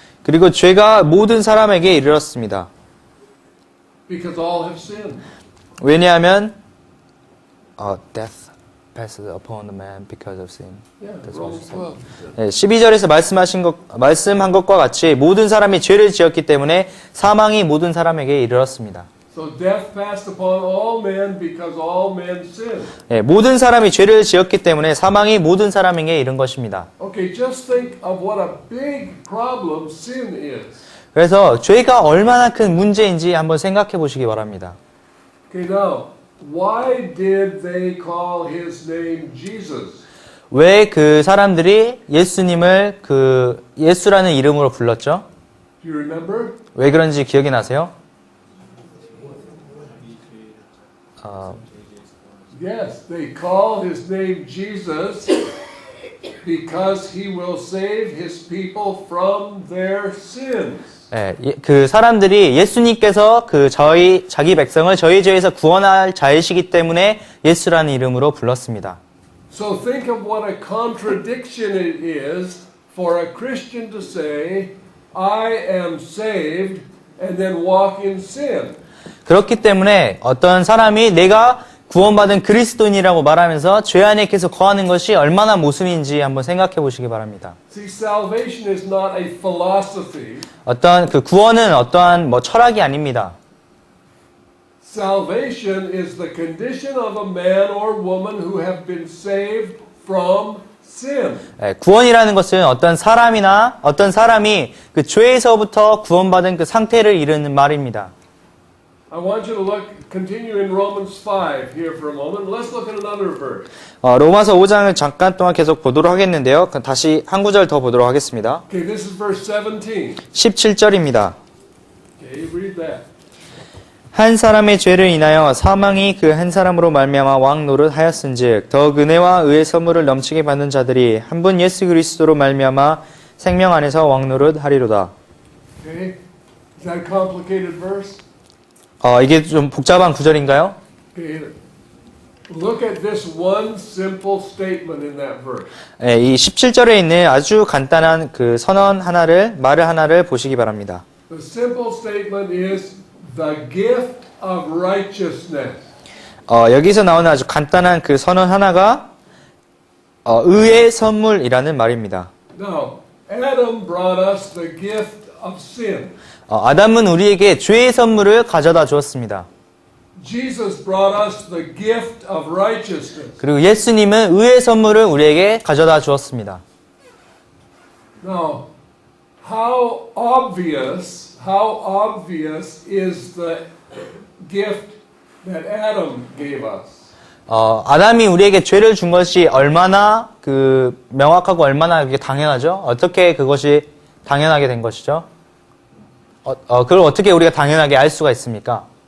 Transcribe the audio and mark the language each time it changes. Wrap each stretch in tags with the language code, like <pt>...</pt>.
<ko>그리고 죄가 모든 사람에게 이르렀습니다.</ko> <en>Because all have sinned.</en> <ko>왜냐하면</ko> <en>death passes upon the man because of sin. Yeah, That's what Romans you 12.</en> <ko>12절에서 말씀한 것과 같이 모든 사람이 죄를 지었기 때문에 사망이 모든 사람에게 이르렀습니다.</ko> <en>So death passed upon all men because all men sinned.</en> <ko>모든 사람이 죄를 지었기 때문에 사망이 모든 사람에게 이른 것입니다.</ko> <en>Okay, just think of what a big problem sin is.</en> <ko>그래서 죄가 얼마나 큰 문제인지 한번 생각해 보시기 바랍니다.</ko> <en>Okay, now, why did they call his name Jesus?</en> <ko>왜 그 사람들이 예수님을 그 예수라는 이름으로 불렀죠?</ko> <en>Do you remember?</en> <ko>왜 그런지 기억이 나세요?</ko> <en>Yes, they called his name Jesus because he will save his people from their sins.</en> <ko>그 사람들이 예수님께서 자기 백성을 저희 죄에서 구원할 자이시기 때문에 예수라는 이름으로 불렀습니다.</ko> <en>So think of what a contradiction it is for a Christian to say, I am saved, and then walk in sin.</en> <ko>그렇기 때문에 어떤 사람이 내가 구원받은 그리스도인이라고 말하면서 죄 안에 계속 거하는 것이 얼마나 모순인지 한번 생각해 보시기 바랍니다.</ko> <en>See, salvation is not a philosophy.</en> <ko>어떤 그 구원은 어떠한 철학이 아닙니다.</ko> <en>Salvation is the condition of a man or woman who have been saved from sin.</en> <ko>구원이라는 것은 어떤 사람이 그 죄에서부터 구원받은 그 상태를 이르는 말입니다.</ko> <en>I want you to continue in Romans 5 here for a moment. Let's look at another verse.</en> <ko>로마서 5장을 잠깐 동안 계속 보도록 하겠는데요. 다시 한 구절 더 보도록 하겠습니다.</ko> <en>Okay, this is verse 17.</en> <ko>17절입니다.</ko> <en>Okay, read that.</en> <ko>한 사람의 죄를 인하여 사망이 그 한 사람으로 말미암아 왕 노릇하였은즉 더욱 은혜와 의의 선물을 넘치게 받는 자들이 한 분 예수 그리스도로 말미암아 생명 안에서 왕 노릇하리로다.</ko> <en>Okay? Is that a complicated verse?</en> <ko>이게 좀 복잡한 구절인가요?</ko> <en>Okay. Look at this one simple statement in that verse.</en> <ko>네, 이 17절에 있는 아주 간단한 그 선언 하나를 말을 하나를 보시기 바랍니다.</ko> <en>The simple statement is the gift of righteousness.</en> <ko>여기서 나오는 아주 간단한 그 선언 하나가 의의 선물이라는 말입니다.</ko> <en>Now, Adam brought us the gift of sin.</en> <ko>아담은 우리에게 죄의 선물을 가져다 주었습니다.</ko> <en>Jesus brought us the gift of righteousness.</en> <ko>그리고 예수님은 의의 선물을 우리에게 가져다 주었습니다.</ko> <en>Now, how obvious is the gift that Adam gave us?</en> <ko>아담이 우리에게 죄를 준 것이 얼마나 그 명확하고 얼마나 그게 당연하죠? 어떻게 그것이 당연하게 된 것이죠? 그걸 어떻게 우리가 당연하게 알 수가 있습니까?</ko>